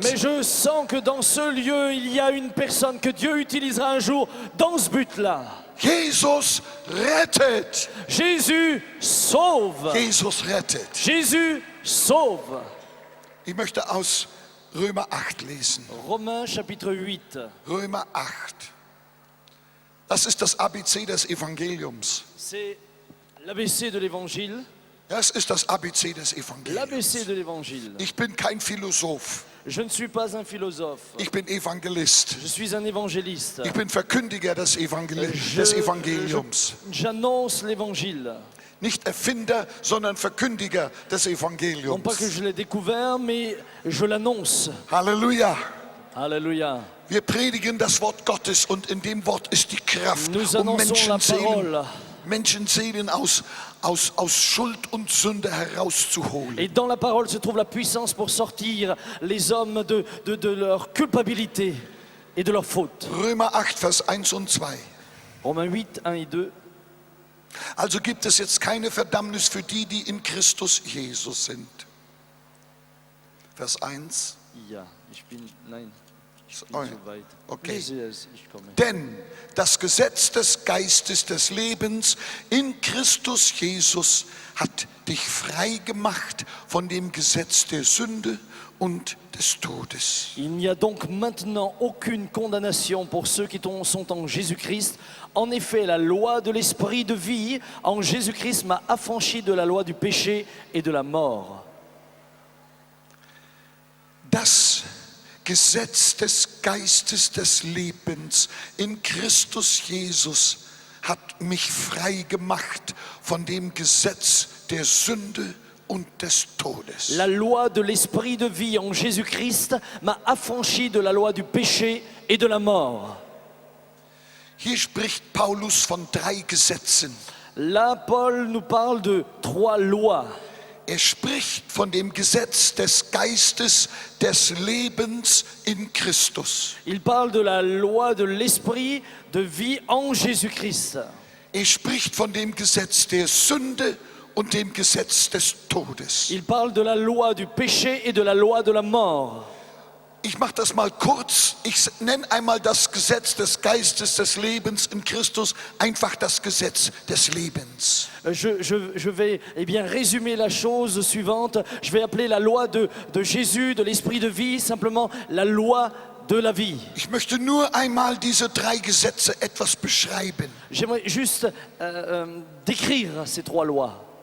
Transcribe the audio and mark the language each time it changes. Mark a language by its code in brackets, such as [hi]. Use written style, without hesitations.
[fr] Mais je sens que dans ce lieu, il y a une personne que Dieu utilisera un jour dans ce but-là. [de] Jesus rettet. [fr] Jésus sauve. [de] Jesus rettet. [fr] Jésus sauve. [de] Ich möchte aus Römer 8 lesen. [fr] Romains chapitre 8. [de] Römer 8. Das ist das ABC des Evangeliums. [fr] C'est l'ABC de l'évangile. [de] Das ist das ABC des Evangeliums. [fr] L'ABC de l'évangile. [de] Ich bin kein Philosoph. [fr] Je ne suis pas un philosophe. [de] Ich bin Evangelist. [fr] Je suis un évangéliste. [de] Ich bin Verkündiger des Evangeliums. [fr] J'annonce l'évangile. [de] Nicht Erfinder, sondern Verkündiger des [fr] Non pas que [de] Evangeliums. [fr] je l'ai découvert, mais je l'annonce. [de] Halleluja. [fr] Alléluia. [de] Wir predigen das Wort Gottes und in dem Wort ist die Kraft, [fr] Nous [de] um [fr] annonçons la parole. [de] Menschenseelen aus Schuld und Sünde herauszuholen. [fr] Et dans la parole se trouve la puissance pour sortir les hommes de leur culpabilité et de leur faute. [de] Römer 8, Vers 1 und 2. [fr] Romains 8, 1 et 2. [de] Also gibt es jetzt keine Verdammnis für die, die in Christus Jesus sind. Vers 1. Ja, ich bin, nein, ich bin Oh ja. zu weit. Okay. Lese es, ich komme. Denn das Gesetz des Geistes des Lebens in Christus Jesus hat dich frei gemacht von dem Gesetz der Sünde und des Todes. [fr] Il n'y a donc maintenant aucune condamnation pour ceux qui sont en Jésus-Christ. En effet, la loi de l'esprit de vie en Jésus-Christ m'a affranchi de la loi du péché et de la mort. [de] Das Gesetz des Geistes des Lebens in Christus Jesus hat mich frei gemacht von dem Gesetz der Sünde und des Todes. [fr] La loi de l'esprit de vie en Jésus-Christ m'a affranchi de la loi du péché et de la mort. [de] Hier spricht Paulus von 3 Gesetzen. [fr] Là, Paul nous parle de 3 lois. [de] Er spricht von dem Gesetz des Geistes des Lebens in Christus. [fr] Il parle de la loi de l'esprit de vie en Jésus-Christ. [de] Er spricht von dem Gesetz der Sünde und dem Gesetz des Todes. [fr] Il parle de la loi du péché et de la loi de la mort. [de] Ich mache das mal kurz. Ich nenne einmal das Gesetz des Geistes des Lebens in Christus, einfach das Gesetz des Lebens. [fr] Je vais résumer la chose suivante. Je vais appeler la loi de Jésus, de l'esprit de vie, simplement la loi de la vie. [de] Ich möchte nur einmal diese 3 Gesetze etwas beschreiben. [fr] J'aimerais juste décrire ces 3 lois.